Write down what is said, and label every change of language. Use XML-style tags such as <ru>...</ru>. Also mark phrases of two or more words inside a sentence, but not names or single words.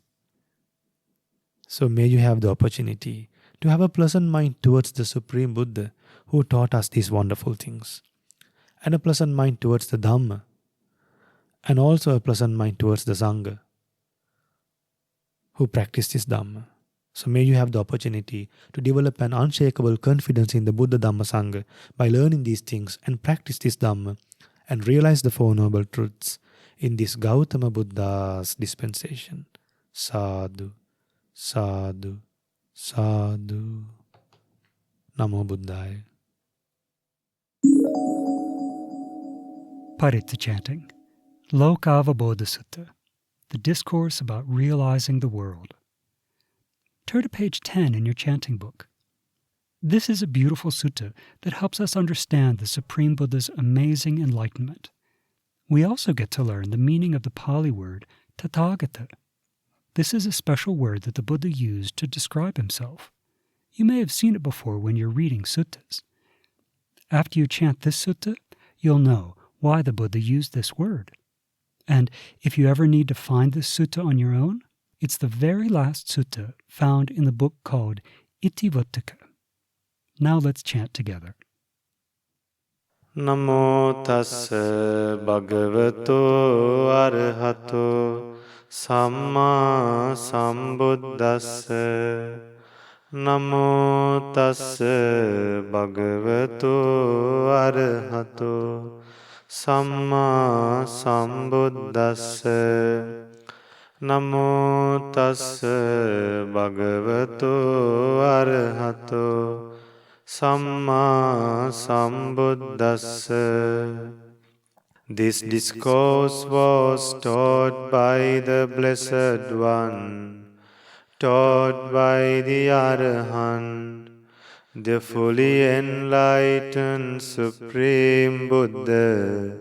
<en>So may you have the opportunity to have a pleasant mind towards the Supreme Buddha who taught us these wonderful things, and a pleasant mind towards the Dhamma, and also a pleasant mind towards the Sangha who practice this Dhamma. So may you have the opportunity to develop an unshakable confidence in the Buddha Dhamma Sangha by learning these things and practice this Dhamma and realize the Four Noble Truths in this Gautama Buddha's dispensation.</en> <pi>Sadhu, sadhu, sadhu. Namo Buddhaya.</pi> <en>Paritta chanting. Lokavabodha Sutta, the discourse about realizing the world. Turn to page 10 in your chanting book. This is a beautiful sutta that helps us understand the Supreme Buddha's amazing enlightenment. We also get to learn the meaning of the Pali word Tathagata. This is a special word that the Buddha used to describe himself. You may have seen it before when you're reading suttas. After you chant this sutta, you'll know why the Buddha used this word. And if you ever need to find this sutta on your own, it's the very last sutta found in the book called Itivuttaka. Now let's chant together.</en> <pi>Namo tassa bhagavato arahato samma sambuddhassa. Namo tassa bhagavato arahato samma sambuddhassa. Namo tassa bhagavato arahato samma sambuddhassa.</pi> <en>This discourse was taught by the Blessed One, taught by the Arahant, the fully enlightened Supreme Buddha.</en>